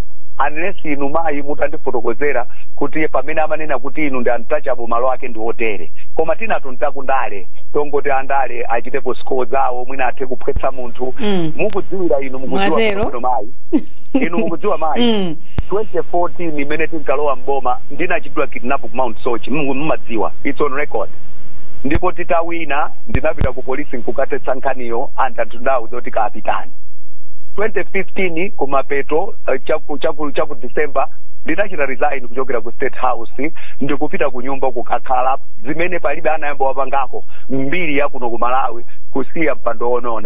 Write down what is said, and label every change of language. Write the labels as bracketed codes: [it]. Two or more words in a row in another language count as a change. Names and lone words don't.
[ny] Unless inu mayi mutandifotokozera kuti pamene amanena kuti inu ndi untouchable malo ake ndi otere, koma tinatu ntakundale tongoti andale achitepo score zawo mwina athe kupwetsa munthu. Mukudziwira inu mukudziwa mayi inu mukudziwa mayi 2014 imene tinkalowa mboma ndinachitwa kidnap ku Mount Sochi, mumadziwa, [en] it's on record. [ny] Ndipo titawina ndinapita ku polisi nkukatetsa nkhaniyo anthu ndawo zoti kapitani. 2015 kumapeto chaku December ndinachita resign kuchokera ku State House ndikupita ku nyumba kukakhala zimene palibe anayamba wapangako mbiri ya kuno ku Malawi kusiya mpando onona.